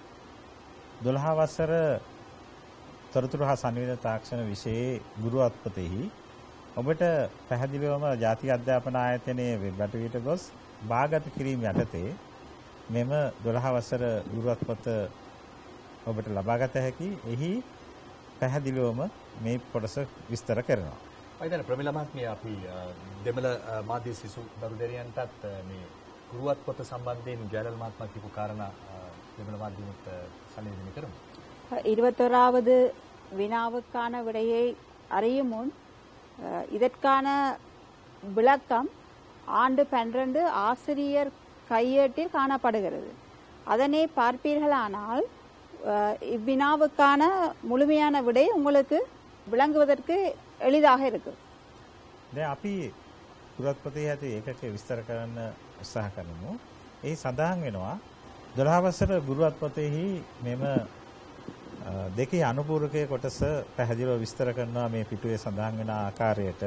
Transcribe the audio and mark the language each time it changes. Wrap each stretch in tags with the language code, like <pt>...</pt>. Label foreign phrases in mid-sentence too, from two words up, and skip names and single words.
<si>12 වසර තොරතුරු හා සංවේදන තාක්ෂණ විෂයේ ගුරු අත්පොතෙහි ඔබට පැහැදිලිවම ජාතික අධ්‍යාපන ආයතනයේ වෙබ් අඩවියට ගොස් බාගත කිරීම යටතේ මෙම 12 වසර ගුරු අත්පොත ඔබට ලබාගත හැකි. එහි පැහැදිලිවම මේ කොටස විස්තර කරනවා. මම හිතන්නේ ප්‍රමිලා මහත්මිය අපි දෙමළ මාධ්‍ය සිසු දරු දැරියන්ටත් මේ ගුරුවත් පොත සම්බන්ධයෙන් ජයලල් මහත්මයා කියපු කාරණා දෙමළ මාධ්‍යෙත් සම්නිවේදනය කරමු.</si> <ta>21வது வினாவுக்கான விடையை அறியும் முன் இதற்கான விளக்கம் ஆண்டு 12 ஆசிரியர் கையேட்டில் காணப்படுகிறது. அதனை பார்ப்பீர்களானால் இவ்வினாவுக்கான முழுமையான விடை உங்களுக்கு விளங்குவதற்கு எளிதாக இருக்கும்.</ta> <si>දැන් අපි පුරාත්පතේ ඇති ඒකක විස්තර කරන්න උත්සාහ කරමු. ඒ සඳහන් වෙනවා 12 වසර ගුරුත්පතේහි මෙම දෙකේ අනුපූරකයේ කොටස පැහැදිලිව විස්තර කරනවා මේ පිටුවේ සඳහන් වෙන ආකාරයට.</si>